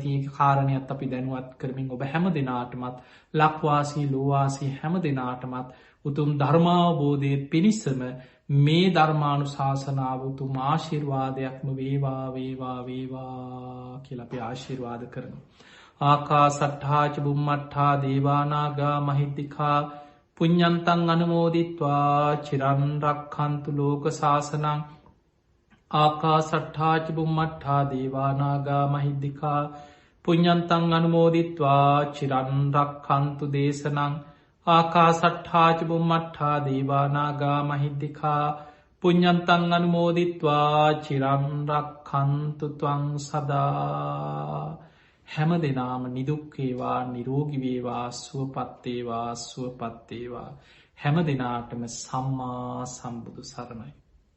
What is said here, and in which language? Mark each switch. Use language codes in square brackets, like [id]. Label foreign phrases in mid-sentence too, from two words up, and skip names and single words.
[si] ඉතින් ඒක කාරණයක් අපි දැනුවත් කරමින් ඔබ හැම දිනාටමත් ලක්වාසී ලෝවාසී හැම දිනාටමත් උතුම් ධර්මාවබෝධයේ පිණිසම මේ ධර්මානුශාසනාව උතුම් ආශිර්වාදයක්ම වේවා වේවා වේවා කියලා අපි ආශිර්වාද කරනවා. [pi] ආකාසට්ඨා ච බුම්මට්ඨා දේවානාගා මහිද්దికා පුඤ්ඤන්තං අනුමෝදිත්වා චිරන් රක්ඛන්තු ලෝක සාසනං. ආකාසට්ඨා ච බුම්මට්ඨා දේවානාගා මහිද්దికා පුඤ්ඤන්තං අනුමෝදිත්වා චිරන් රක්ඛන්තු දේශනං. ආකාසට්ඨා ච බුම්මට්ඨා දේවානාගා මහිද්దికා පුඤ්ඤන්තං අනුමෝදිත්වා චිරන් රක්ඛන්තු ත්වං සදා. [si] හැම දිනාම නිදුක් වේවා නිරෝගී වේවා සුවපත් වේවා සුවපත් වේවා. හැම දිනාටම සම්මා සම්බුදු සරණයි.